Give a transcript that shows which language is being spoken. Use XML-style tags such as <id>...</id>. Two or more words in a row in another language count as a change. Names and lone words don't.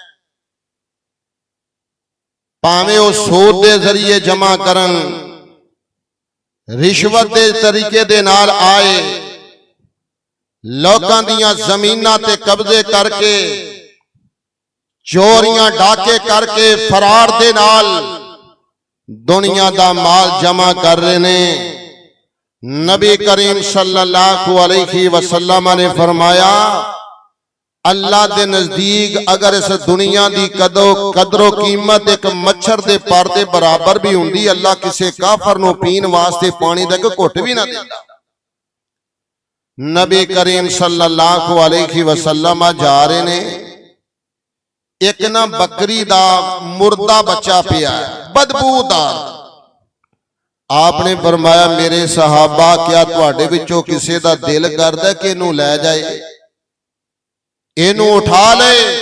<pa>بھاویں او سود دے ذریعے جمع کرن، رشوت دے طریقے دے نال آئے، لوکاں دیاں زمیناں تے قبضے کر کے، چوریاں ڈاکے کر کے، فرار دے نال دنیا دا مال جمع کر رہے نے. نبی کریم</pa> <ar>صلى الله عليه وسلم</ar> <pa>نے فرمایا، اللہ دے نزدیک اگر اس دنیا دی قدر و قیمت اک مچھر دے پر دے برابر بھی ہندی، اللہ کسے کافر نوں پین واسطے پانی دا اک گھٹ بھی نا دیندا. نبی کریم</pa> <ar>صلى الله عليه وسلم</ar> <pa>جا رہے نے، اک نا بکری دا مردہ بچہ پیا ہے، بدبودار. آپ نے فرمایا، میرے صحابہ کیا تہاڈے وچوں کسے دا دل کردا کہ اینوں لے جائے، اینوں اٹھا لے?</pa>